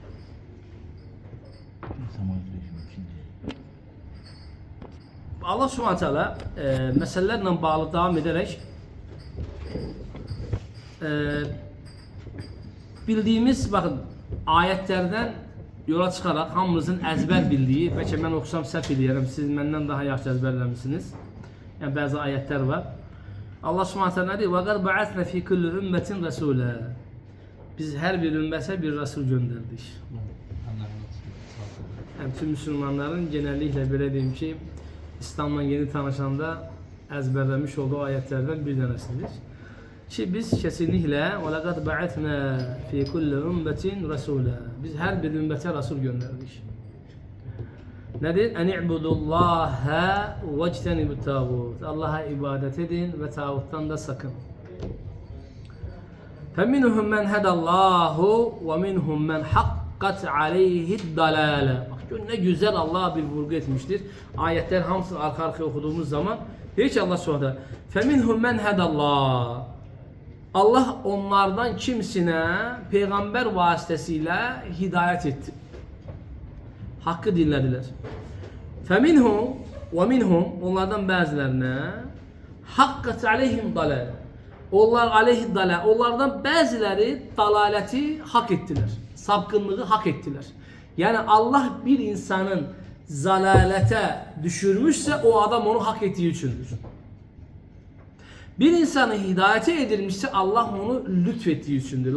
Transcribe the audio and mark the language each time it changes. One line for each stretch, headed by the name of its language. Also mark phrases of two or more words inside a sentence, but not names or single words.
Turkish: Allah
Arabic: سبحانه تعالى
Turkish: meselelerle bağlı devam ederek bildiğimiz bakın ayetlerden yola çıkarak hamımızın ezber bildiği, belki ben okusam
Azerbaijani: səhv eləyərəm,
Turkish: siz benden daha yaxşı ezberlemişsiniz. Yani bazı ayetler var. Allah
Arabic: سبحانه تعالى
Turkish: diyor:
Arabic: "ولقد بعثنا في كل أمة رسولا."
Turkish: Biz her bir ümmete bir Resul gönderdik. Yani tüm Müslümanların genellikle böyle diyeyim ki İslam'la yeni tanışanda ezberlemiş olduğu ayetlerden bir tanesidir. Ki biz kesinlikle
Arabic: وَلَقَدْ بَعَثْنَا فِي كُلِّ أُمَّةٍ رَسُولًا
Turkish: Biz her bir ümmete Resul gönderdik. Nedir?
Arabic: اَنْ اِعْبُدُ اللّٰهَ وَاجْتَنِبُ التَّاغُوتِ
Turkish: Allah'a ibadet edin ve tağuttan da sakın.
Arabic: فَمِنْهُمْ مَنْ هَدَى اللّٰهُ وَمِنْهُمْ مَنْ حَقَّتْ عَلَيْهِ الدَّلَالَ
Turkish: Bak ne güzel Allah bir vurgu etmiştir. Ayetler hamısını arka arkaya okuduğumuz zaman diyor ki Allah sonra
Arabic: فَمِنْهُمْ مَنْ هَدَى اللّٰهُ
Turkish: Allah onlardan kimsine peygamber vasıtasıyla hidayet etti. Hakkı dinlediler.
Arabic: فَمِنْهُمْ وَمِنْهُمْ
Turkish: Onlardan bazılarına
Arabic: حَقَّتْ عَلَيْهِمْ دَلَالَ Onlar عليه ضلال.
Turkish: Onlardan bazıları dalaleti hak ettiler. Sapkınlığı hak ettiler. Yani Allah bir insanın zalalete düşürmüşse o adam onu hak ettiği içindir. Bir insanı hidayete edilmişse Allah onu lütfettiği içindir.